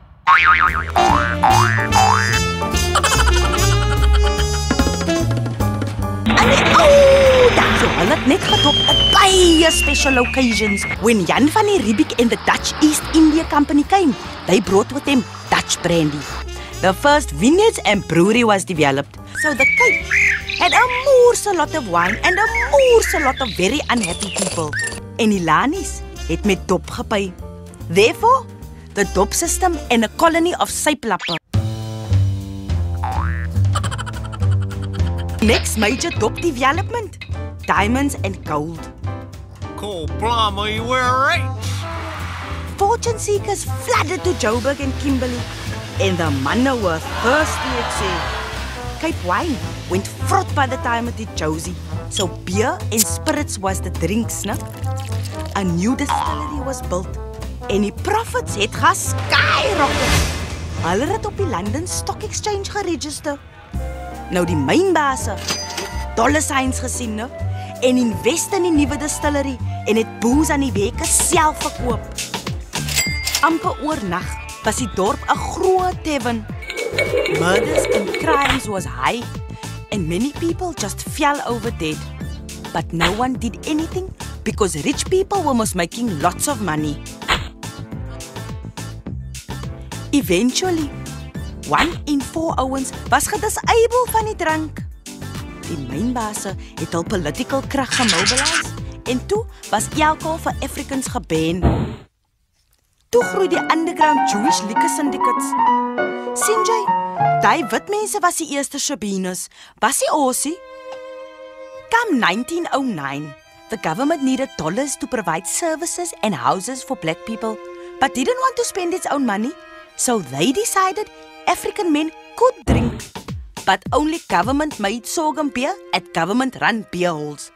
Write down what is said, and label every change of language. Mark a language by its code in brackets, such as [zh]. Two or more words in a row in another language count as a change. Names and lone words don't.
[af] Hulle het net gedop op baie [en] special occasions when Jan van die Riebeeck and the Dutch East India Company came. They brought with them Dutch brandy. The first vineyards and brewery was developed. So the Cape had a moerse lot of wine and a moerse lot of very unhappy people. [af] En die Lanies het met dop gepy. [en] Therefore, the dop system and a colony of syplappe. Next major dop development, diamonds and gold. Cool blimey, we're rich! Fortune seekers flooded to Joburg and Kimberley, and the manne were thirsty, [af] ek sê. [en] Cape wine went vrot by the time it hit Josie, so beer and spirits was the drinks, ne? A new distillery was built, [af] en die profits het geskyrocket. Hulle het op die London Stock Exchange geregister. Nou die mynbase [en] dollar signs [af] gesien, ne? En invest in die nuwe distillery en het booze aan die weke self verkoop. Amper oornag was die dorp 'n groot tavern. [en] Murders and crimes was high and many people just fell over dead. But no one did anything because rich people were most making lots of money. [af] Eventually, 1 in 4 ouens was gedisable van die drank. Die mynbase het hul political krag gemobilise en toe was alcohol vir Africans geban. Toe groei die [en] underground Jewish liquor syndicates. [af] Sien jy, die wit mense was die eerste shabinas, was die Aussie. [en] Come 1909, the government needed dollars to provide services and houses for black people, but didn't want to spend its own money, so they decided African men could drink, but only government-made sorghum beer at government-run beer halls.